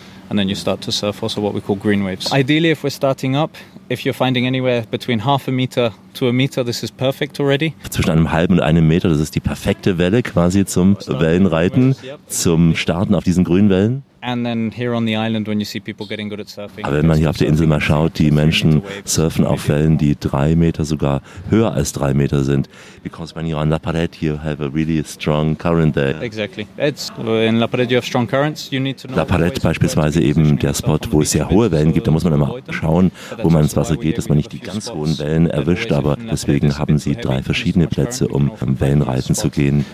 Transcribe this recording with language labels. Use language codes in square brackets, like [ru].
[en] And then you start to surf also what we call green waves. Ideally, if we're starting up, if you're finding anywhere between half a meter to a meter, this is perfect already. [de] Zwischen einem halben und einem Meter, das ist die perfekte Welle quasi zum Wellenreiten, zum Starten auf diesen grünen Wellen. [en] And then here on the island, when you see people getting good at surfing. [de] Aber wenn man hier auf der Insel mal schaut, die Menschen surfen auf Wellen, die 3 Meter, sogar höher als 3 Meter sind. [en] Because when you're on La Pared, you have a really strong current there. Exactly. It's, in La Pared, you have strong currents. You need to know. [de] La Pared beispielsweise eben der Spot, wo es sehr hohe Wellen gibt. Da muss man immer schauen, wo man ins Wasser geht, dass man nicht die ganz hohen Wellen erwischt. Aber deswegen haben sie 3 verschiedene Plätze, um Wellenreiten zu gehen.